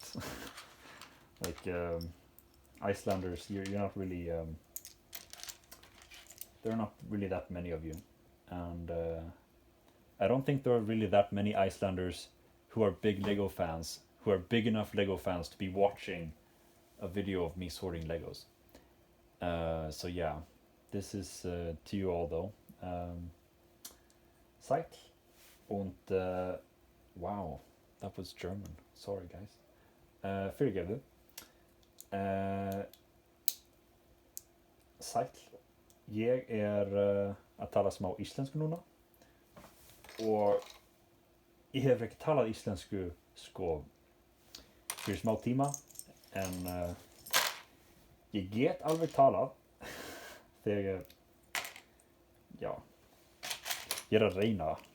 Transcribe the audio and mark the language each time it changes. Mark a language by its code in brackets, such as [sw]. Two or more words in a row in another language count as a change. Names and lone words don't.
[en] Like Icelanders, you're not really there are not really that many of you, and I don't think there are really that many Icelanders who are big Lego fans, who are big enough Lego fans to be watching a video of me sorting Legos. So yeah, this is to you all though. Psych. Und wow, that was German. Sorry guys. [is] Fyrirgefðu. Sæll. Ég að tala smá íslensku núna. Og ég hef ekki talað íslensku sko fyrir smá tíma en ég get alveg talað þegar já, ég að reyna